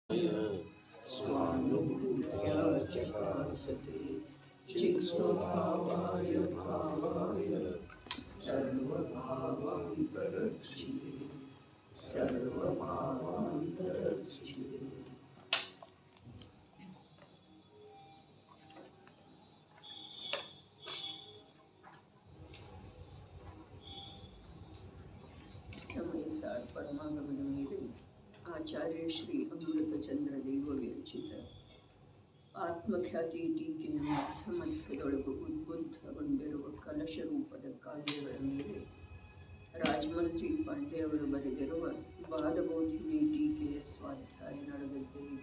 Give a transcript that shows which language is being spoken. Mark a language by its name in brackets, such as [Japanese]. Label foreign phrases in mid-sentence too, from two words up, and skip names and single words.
[Sanskrit] स्वानुभूत्या चकासते चित्स्वभावाय भावाय सर्वभावान्तरक्षिते सर्वभावान्तरक्षिते. समय सार परमागमन [Kannada] ಮೇಲೆ ಆಚಾರ್ಯ ಶ್ರೀ ಅಮೃತಚಂದ್ರ ದೇವ ವಿರಚಿತ ಆತ್ಮಖ್ಯಾತಿ ಟೀಕೆಯ ಮಧ್ಯಮಧ್ಯದೊಳಗು ಉದ್ಬುದ್ಧಗೊಂಡಿರುವ ಕಲಶ ರೂಪದ ಕಾವ್ಯಗಳ ಮೇಲೆ ರಾಜಮಲ್ಜಿ ಪಾಂಡೆ ಅವರು ಬರೆದಿರುವ ಬಾಲಬೋಧಿನಿ ಟೀಕೆಯ ಸ್ವಾಧ್ಯಾಯ ನಡೆದದ್ದೇ ಇದೆ.